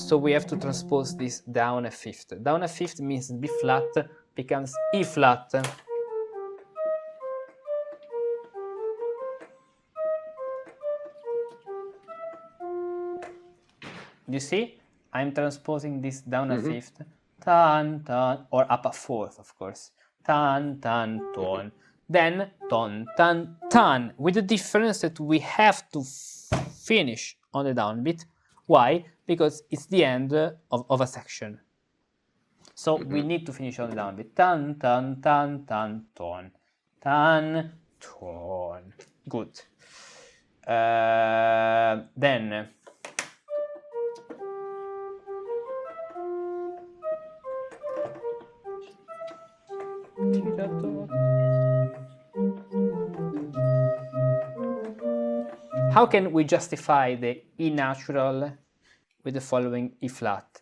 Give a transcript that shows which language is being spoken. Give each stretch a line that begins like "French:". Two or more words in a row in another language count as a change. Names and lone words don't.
English: So we have to transpose this down a fifth. Down a fifth means B flat becomes E flat. You see? I'm transposing this down a fifth. Tan, tan, or up a fourth, of course. Tan, tan, ton. Then ton, tan, tan, with the difference that we have to finish on the downbeat. Why? Because it's the end of a section. So we need to finish on the downbeat. Tan, tan, tan, tan, ton. Tan, ton. Good. Then how can we justify the E natural with the following E flat?